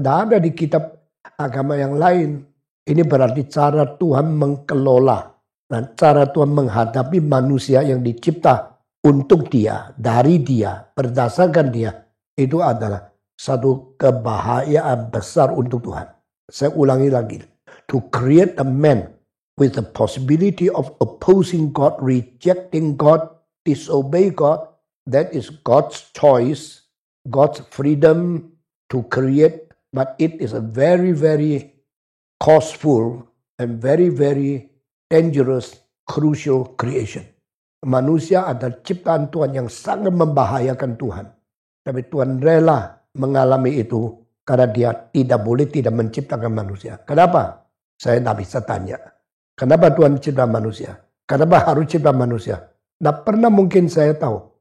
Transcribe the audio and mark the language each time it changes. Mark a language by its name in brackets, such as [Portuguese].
[Indonesian] Tidak ada di kitab agama yang lain. Ini berarti cara Tuhan mengelola. Dan cara Tuhan menghadapi manusia yang dicipta untuk dia. Dari dia. Berdasarkan dia. Itu adalah satu kebahagiaan besar untuk Tuhan. Saya ulangi lagi. [English] To create a man with the possibility of opposing God, rejecting God, disobey God, that is God's choice, God's freedom to create, but it is a very, very costful and very, very dangerous, crucial creation. [Indonesian] Manusia adalah ciptaan Tuhan yang sangat membahayakan Tuhan. Tapi Tuhan rela mengalami itu karena dia tidak boleh tidak menciptakan manusia. Kenapa? Saya tidak bisa tanya. Kenapa Tuhan cipta manusia? Kenapa harus cipta manusia? Tidak pernah mungkin saya tahu.